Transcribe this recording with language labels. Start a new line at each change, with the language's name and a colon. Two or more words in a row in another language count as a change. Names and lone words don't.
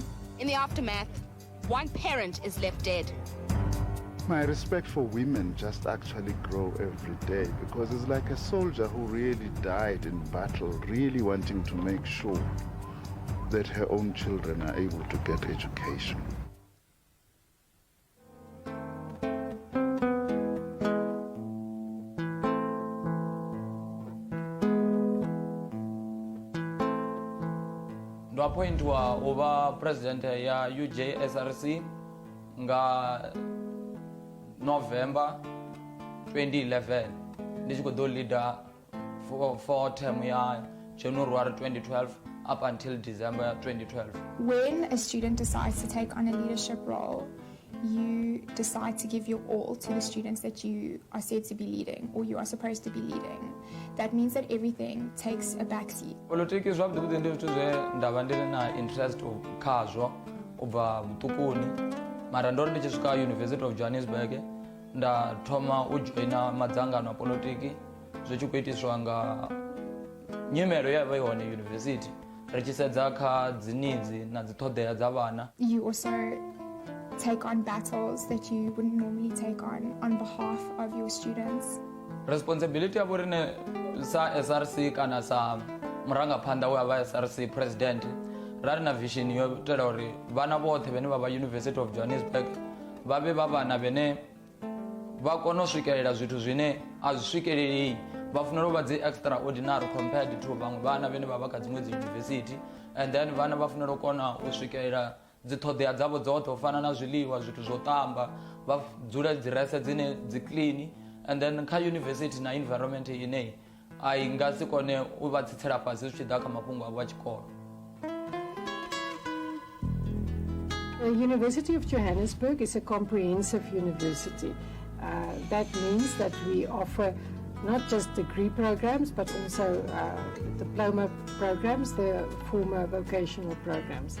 English: In the aftermath, one parent is left dead. My respect for women just actually grow every day, because it's like a soldier who really died in battle, really wanting to make sure that her own children are able to get education.
Venda: ndo appointwa uva president ya UJSRC nga November 2011 ndi go
English: leader for term
Venda: ya January 2012
English: up until December 2012. When a student decides to take on a leadership role, you decide to give your all to the students that you are said to be leading or you are supposed to be leading. That means that everything takes a backseat.
Venda: Politics zwa vhuḓi ndi zwithu zwe ndavha ndi na interest khazwo ubva vhuṱukuni, mara ndo ndi tshi swika University of Johannesburg nda thoma u joina madzangano a politiki zwi tshi khou itiswa nga nyimelo ya vha hone university ri tshi sedza kha dzi needs na dzi ṱhoḓea dza vhana.
English: You also take on battles that you wouldn't normally take on behalf of your students.
Venda: Responsibility ya vhorine sa SRC kana sa murangaphanḓa wa vha SRC president rari na vision yo tela uri vhana vhoṱhe vhane vha vha University of Johannesburg vha vhe vha vhana vhane vha kona u swikelela zwithu zwine a zwi swikelelei, vha fanela u vha dzi
English: extraordinary compared to
Venda: vhaṅwe vhana vhane vha vha kha dziṅwe dzi university,
English: and then
Venda: vhana vha fanela u kona u swikelela dzi ṱhoḓea dzavho dzoṱhe u fana na zwiḽiwa, zwithu zwo ṱamba, vha dzula dzi rese dzine dzi clean,
English: and then
Venda: kha university na environment ine a i nga si kone u vha tsitsela fhasi zwi tshi ḓa kha mafhungo avho a tshikolo.
English: The University of Johannesburg is a comprehensive university. That means that we offer not just degree programs, but also diploma programs, the former vocational programs.